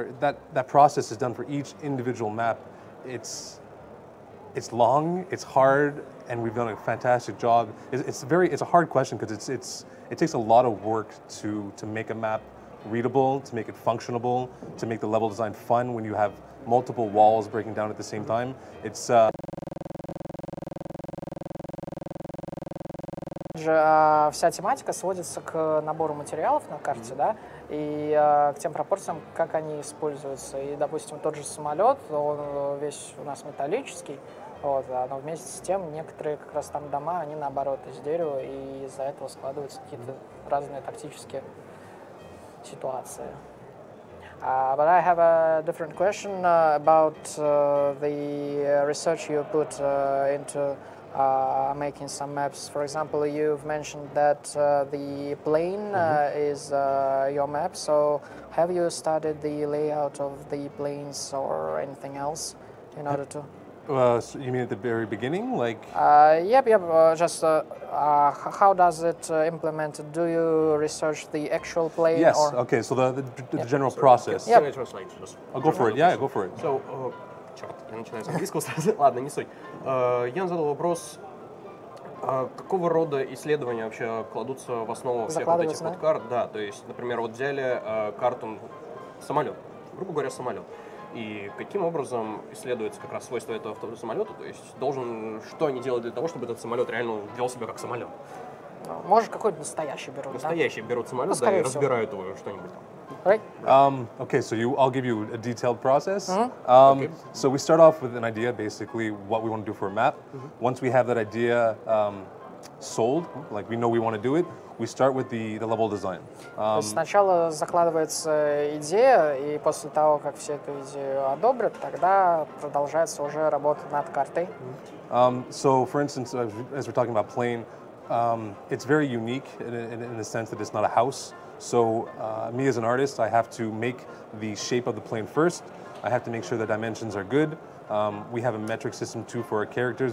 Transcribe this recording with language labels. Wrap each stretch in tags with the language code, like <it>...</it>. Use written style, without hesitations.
<en>That process is done for each individual map. It's long, it's hard, and we've done a fantastic job. It's a hard question because it takes a lot of work to make a map readable, to make it functionable, to make the level design fun when you have multiple walls breaking down at the same time. It's</en> <ru>Вся тематика сводится к набору материалов на карте, да, и к тем пропорциям, как они используются. И, допустим, тот же самолет, он весь у нас металлический, вот, но вместе с тем некоторые как раз там дома, они наоборот из дерева, и из-за этого складываются какие-то разные тактические ситуации.</ru> <en>But I have a different question about the research you put into making some maps. For example, you've mentioned that the plane is your map, so have you studied the layout of the planes or anything else in order to? So you mean at the very beginning, like? Yep. Just how does it implemented? Do you research the actual plane? Yes. Or? Okay. So the general process. Can I translate just? I'll go for it. Yeah, go for it. So,</en> <ru>черт, я начинаю с английского сразу. Ладно, не суть. Я задал вопрос, какого рода исследования вообще кладутся в основу всех вот этих вот карт? Да, то есть, например, вот взяли карту самолет, грубо говоря, самолет. И каким образом исследуется как раз свойства этого самолета? То есть что они делают для того, чтобы этот самолет реально вел себя как самолет? Может, какой-то настоящий берут, настоящий берут самолет, да, и разбирают его что-нибудь там.</ru> <en>Right? Okay, so I'll give you a detailed process. Okay. So we start off with an idea, basically what we want to do for a map. Once we have that idea sold, like we know we want to do it, we start with the level design.</en> <ru>То есть сначала закладывается идея, и после того, как все эту идею одобрят, тогда продолжается уже работа над картой.</ru> <en>So, for instance, as we're talking about plane, it's very unique in the sense that it's not a house. So, me as an artist, I have to make the shape of the plane first. I have to make sure the dimensions are good. We have a metric system too for our characters.</en>